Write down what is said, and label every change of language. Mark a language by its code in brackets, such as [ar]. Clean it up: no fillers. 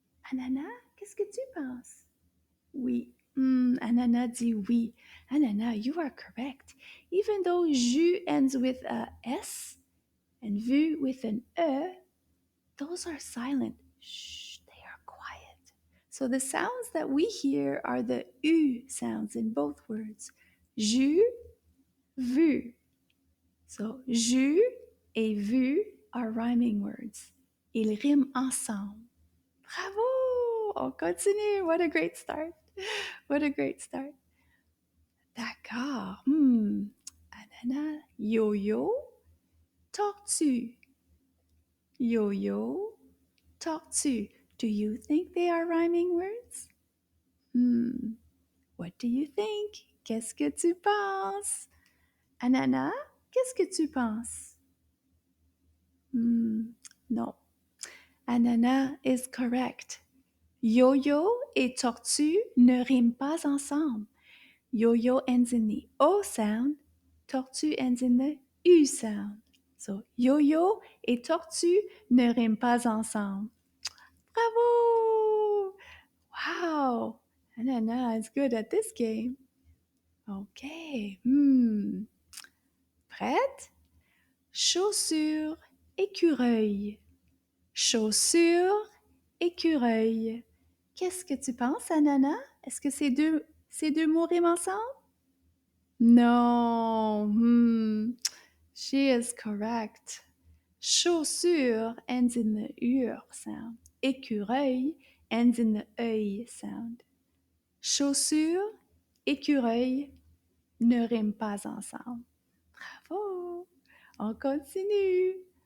[fr] Ananas, qu'est-ce que tu penses? Oui. Ananas dit oui. Ananas, [en] you are correct. Even though jus ends with a S and vu with an E, those are silent. Shh, they are quiet. So the sounds that we hear are the U sounds in both words. Jus, vu. So jus et vu are rhyming words. [fr] Ils riment ensemble. [en] Bravo! [fr] On continue. [en] What a great start. What a great start. D'accord. [fr] Ananas, yo-yo, tortue. Yo-yo, tortue. [en] Do you think they are rhyming words? What do you think? [fr] Qu'est-ce que tu penses? Ananas, qu'est-ce que tu penses? No. Ananas [en] is correct. [fr] Yo-yo et tortue ne riment pas ensemble. [en] Yo-yo ends in the O sound, tortue ends in the U sound. [fr] So, yo-yo et tortue ne riment pas ensemble. [en] Bravo! Wow! Ananas is good at this game. [fr] Okay. Prête? Chaussure, écureuil. Chaussure, écureuil. Qu'est-ce que tu penses, Ananas? Est-ce que ces deux mots riment ensemble? [en] No. She is correct. Chaussure ends in the ur sound. Écureuil ends in the œil sound. [fr] Chaussure, écureuil ne riment pas ensemble. Bravo! On continue.